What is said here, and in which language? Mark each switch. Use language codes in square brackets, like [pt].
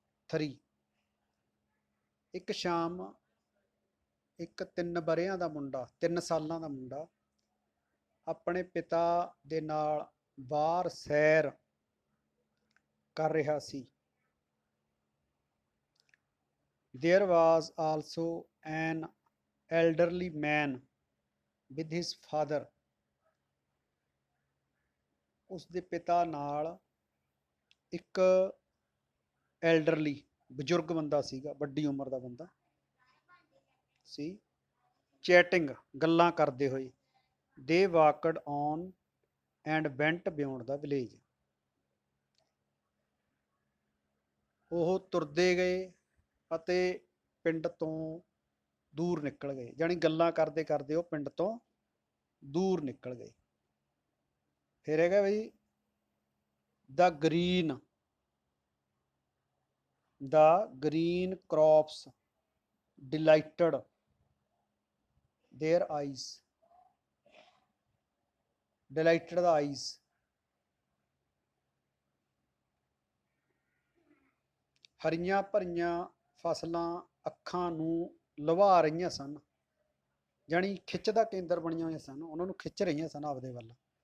[pa] 3 ਇੱਕ ਸ਼ਾਮ ਇੱਕ 3 ਵਰ੍ਹਿਆਂ ਦਾ ਮੁੰਡਾ, 3 ਸਾਲਾਂ ਦਾ ਮੁੰਡਾ ਆਪਣੇ ਪਿਤਾ ਦੇ ਨਾਲ ਬਾਹਰ ਸੈਰ ਕਰ ਰਿਹਾ ਸੀ। [en] There was also an elderly man with his father। [pa] ਉਸਦੇ ਪਿਤਾ ਨਾਲ ਇੱਕ ਐਲਡਰਲੀ ਬਜ਼ੁਰਗ ਬੰਦਾ ਸੀਗਾ, ਵੱਡੀ ਉਮਰ ਦਾ ਬੰਦਾ ਸੀ। ਚੈਟਿੰਗ ਗੱਲਾਂ ਕਰਦੇ ਹੋਏ। [en] They walked on and went beyond the village। [pa] ਉਹ ਤੁਰਦੇ ਗਏ ਅਤੇ ਪਿੰਡ ਤੋਂ ਦੂਰ ਨਿਕਲ ਗਏ, ਯਾਨੀ ਗੱਲਾਂ ਕਰਦੇ ਕਰਦੇ ਉਹ ਪਿੰਡ ਤੋਂ ਦੂਰ ਨਿਕਲ ਗਏ। ਫਿਰ ਹੈਗਾ ਬਈ [en] the green crops delighted their eyes। delighted the eyes, [pa] ਹਰੀਆਂ ਭਰੀਆਂ ਫਸਲਾਂ ਅੱਖਾਂ ਨੂੰ ਲੁਭਾ ਰਹੀਆਂ ਸਨ, ਜਾਣੀ ਖਿੱਚ ਦਾ ਕੇਂਦਰ ਬਣੀਆਂ ਹੋਈਆਂ ਸਨ, ਉਹਨਾਂ ਨੂੰ ਖਿੱਚ ਰਹੀਆਂ ਸਨ ਆਪਦੇ ਵੱਲ।